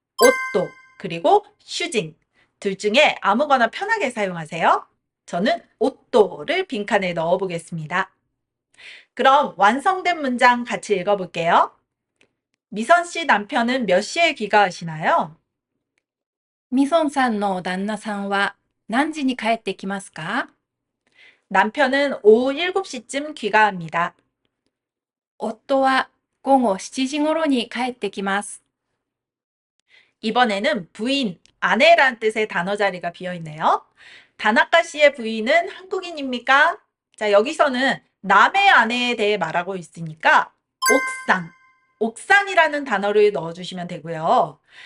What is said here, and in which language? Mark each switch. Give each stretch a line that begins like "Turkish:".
Korean: 옷도 그리고 슈징 둘 중에 아무거나 편하게 사용하세요. 저는 옷도를 빈칸에 넣어보겠습니다. 그럼 완성된 문장 같이 읽어볼게요. 미선 씨 남편은 몇 시에 귀가하시나요?
Japanese: みそんさんの旦那さんは何時に帰ってきますか？
Korean: 남편은 오후 7시쯤 귀가합니다.
Japanese: 夫は午後7時頃に帰ってきます。
Korean: 이번에는 부인, 아내란 뜻의 단어 자리가 비어 있네요. 다나카 씨의 부인은 한국인입니까? 자, 여기서는 남의 아내에 대해 말하고 있으니까 옥상, 옥상이라는 단어를 넣어주시면 되고요.